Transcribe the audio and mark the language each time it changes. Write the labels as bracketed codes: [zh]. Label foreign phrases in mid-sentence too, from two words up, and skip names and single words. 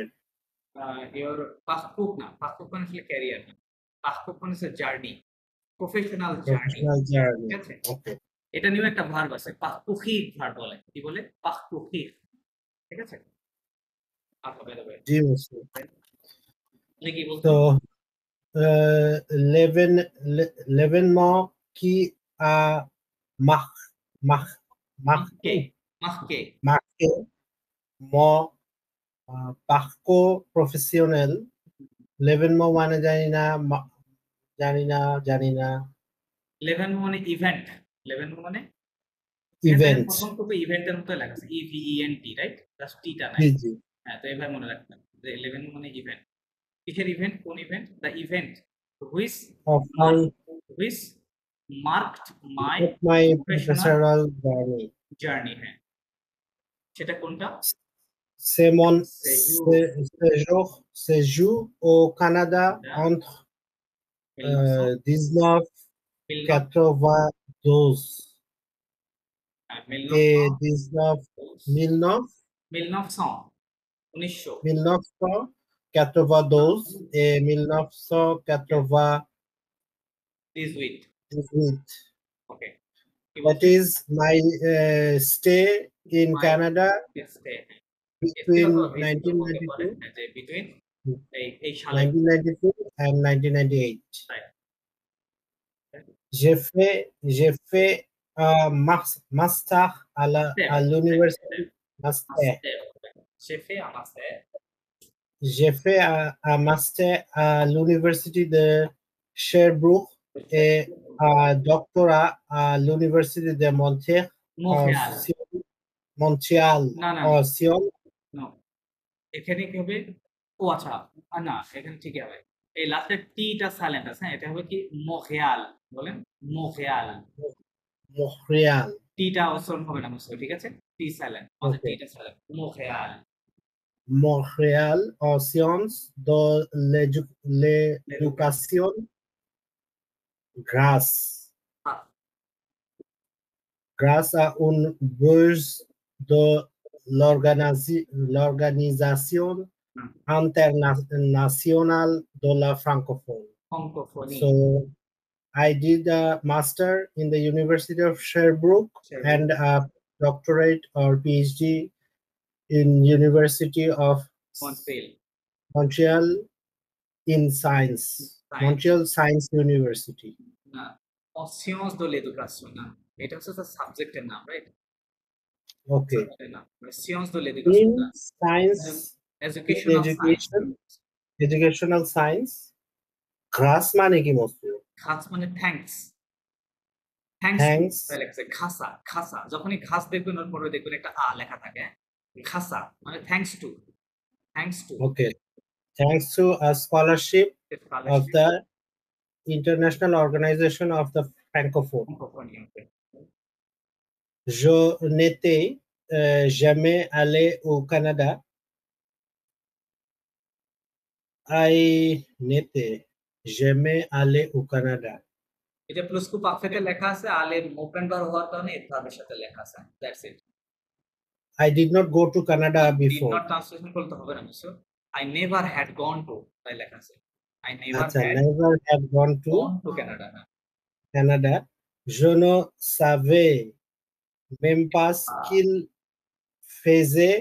[bn] Your parcours না, parcours মানে আসলে ক্যারিয়ার না। parcours মানে হচ্ছে জার্নি, প্রফেশনাল জার্নি। ঠিক আছে? ওকে। এটা নিয়ে একটা ভার্ব আছে, parcourir ভার্ব বলে। কি বলে? parcourir। ঠিক আছে? আচ্ছা, [en] by the way. [bn] জি মুসলিম। আপনি কি বলছেন? তো [fr] l'événement qui a marqué mon parcours professionnel. [bn] L'événement মানে জানি না। l'événement মানে ইভেন্ট। l'événement মানে ইভেন্ট। প্রথম তো ইভেন্টের মতো লেখা আছে, EVENT, রাইট? জাস্ট টিটা নাই। জি। হ্যাঁ, তো এভাবে মনে রাখবেন যে l'événement মানে ইভেন্ট। কিসের ইভেন্ট? কোন ইভেন্ট? [en] the event which marked my professional journey. [bn] হ্যাঁ, সেটা কোনটা? [fr] C'est mon séjour au Canada entre 1992 et 1992 et 1998. [en] Okay. That is my stay in Canada between 1992 and 1998. [fr] J'ai fait un master à l'université. Master. J'ai fait un master. J'ai fait un master à l'université de Sherbrooke et un doctorat à l'université de Montréal. Montréal. Montréal. [bn] না, না, or না। Sion. No. এখানে কি হবে? ও আচ্ছা, না এখানে ঠিকই হবে। এই লাস্টের টিটা সাইলেন্ট আছে, হ্যাঁ? এটা হবে কি মোখেয়াল, বলেন মোখেয়াল। [fr] Montréal. [bn] টিটা উচ্চারণ হবে না মুসলিম, ঠিক আছে? টি সাইলেন্ট, মাঝে টিটা সাইলেন্ট, মোখেয়াল। [fr] Montréal en sciences de l'éducation grâce à une bourse de l'organisation internationale de la francophonie. Francophonie. [en] So I did a master in the University of Sherbrooke and a doctorate or PhD in University of Montreal in Science. Montreal Science University. [bn] না, [fr] sciences de l'éducation [bn] না, এটা হচ্ছে তার সাবজেক্টের নাম, রাইট? Okay. না, [fr] sciences de l'éducation [en] In science, educational science, grâce [bn] মানে কি [en] মস্তিও? [bn] খাস মানে থ্যাঙ্কস। খাসা, খাসা। যখনই খাস দেখবেন ওর পরে দেখবেন একটা আ লেখা থাকে। খাসা মানে [en] thanks to. Okay. Thanks to a scholarship of the International Organization of the Francophone. [fr] Je n'étais jamais allé au Canada. I n'étais jamais allé au Canada. [bn] এটা [fr] plus que parfait [bn] লেখা আছে, আলে ওপেন বার হওয়ার কারণে এর ভাবের সাথে লেখা আছে। [en] that's it. I did not go to Canada before. Did not translation [bn] করতে হবে না মিস্টার। [en] I never had gone to, [bn] তাই লেখা আছে। [en] I never had gone to Canada. Canada. [fr] Je ne savais même pas qu'il faisait.